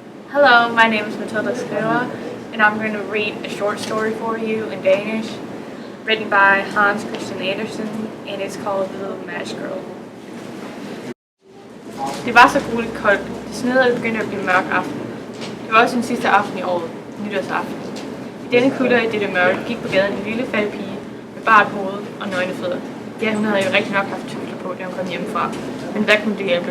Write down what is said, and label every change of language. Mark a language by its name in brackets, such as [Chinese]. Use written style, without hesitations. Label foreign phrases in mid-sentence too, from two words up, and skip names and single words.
[English] Hello, my name is Matilda Skriver, and I'm going to read a short story for you in Danish, written by Hans Christian Andersen, and it's called The Little Match Girl. [Danish] Det var så grueligt koldt. Det sneede, og det begyndte at blive mørk aften. Det var også den sidste aften i året, nytårsaften. I denne kulde og i dette mørke gik på gaden en lille fattig pige med bart hoved og nøgne fødder. Ja, hun havde jo rigtig nok haft tøfler på, da hun kom hjemmefra. Men hvad kunne det hjælpe?